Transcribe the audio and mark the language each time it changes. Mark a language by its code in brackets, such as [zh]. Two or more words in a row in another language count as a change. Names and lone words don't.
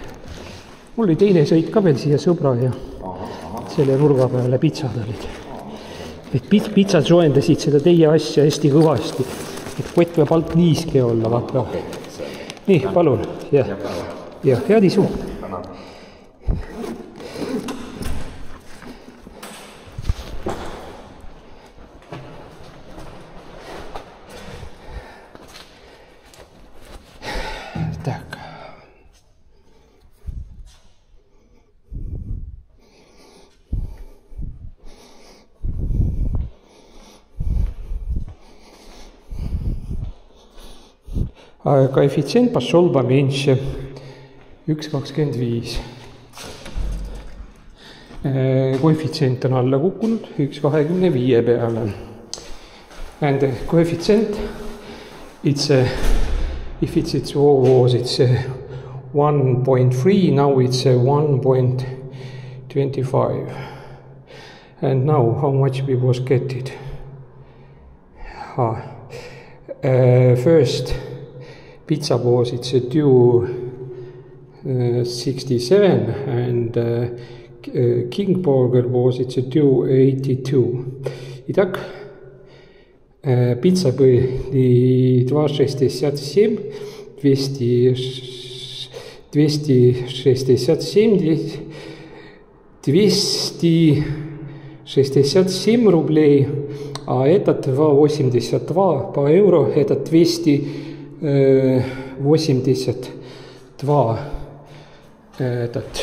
[et] Mul oli teine sõit ka veel siia sõbra ja selle nurga peale pitsad olid. Et pitsad soendasid seda teie asja hästi kõvasti. Et kott peab alt niiske olla, vaata. Nii, palun. Ja head isu. [ru] Так. Коэффициент пошел поменьше. [et] 1,25. Коэффициент on alla kukkunud 1,25 peale. [en] And the coefficient, it's if it's was it's 1.3, now it's 1.25. And now how much we was get it? First pizza was it's a 2.67 and King Burger was it's a 2.82. [ru] Итак, pizza были 2,67, 267 рублей, а этот 2,82 по евро, это 282 этот.